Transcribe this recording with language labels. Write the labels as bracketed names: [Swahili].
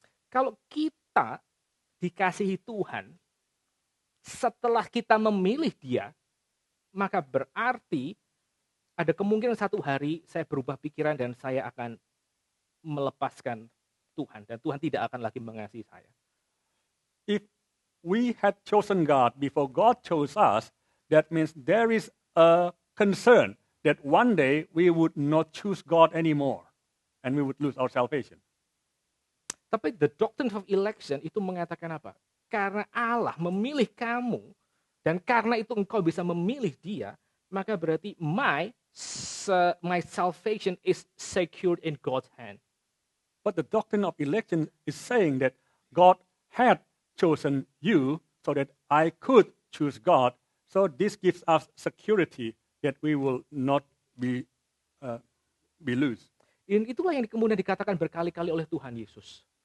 [Indonesian] Kalau kita dikasihi Tuhan, setelah kita memilih Dia, maka berarti ada kemungkinan satu hari saya berubah pikiran dan saya akan melepaskan Tuhan. Dan Tuhan tidak akan lagi mengasihi saya. [English] If we had chosen God before God chose us, that means there is a concern that one day we would not choose God anymore and we would lose our salvation. [Indonesian] Tapi [English] the doctrine of election [Indonesian] itu mengatakan apa? Karena Allah memilih kamu dan karena itu engkau bisa memilih Dia, maka berarti [English] my salvation is secured in God's hand. But the doctrine of election is saying that God had chosen you so that I could choose God. So this gives us security that we will not be lose. [Indonesian] Dan itulah yang kemudian dikatakan berkali-kali oleh Tuhan Yesus.